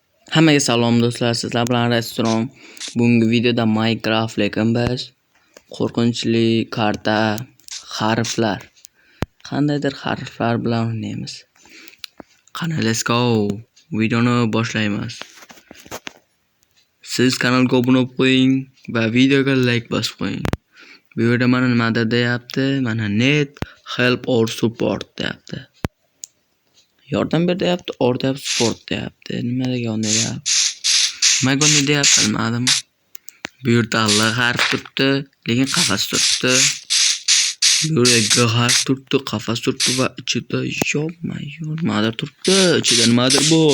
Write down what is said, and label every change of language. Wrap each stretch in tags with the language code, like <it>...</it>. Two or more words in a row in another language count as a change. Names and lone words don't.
<uz>Hammaga salom do'stlar, sizlar bilan restoran. Bugungi videoda Minecraft lekin biz qo'rqinchli karta harflar, qandaydir harflar bilan o'ynaymiz. Qani,</uz> <en>let's go.</en> <uz>Videoni boshlaymiz. Siz kanalga obuna bo'lib qo'ying va videoga like bosib qo'ying. Bu yerda mana nimadir deyapti? Mana net</uz> <en>help or support</en> <uz>deyapti. Yordam ber deyapti, or deyapti, support deyapti. Nima degan deyapti? Nimaga uni deyapti bilmadim. Bu yerda L harf turibdi, lekin qafas turibdi. Bu yerda G harf turibdi, qafas turibdi va ichida nimadir turibdi, ichida nimadir bor.</uz>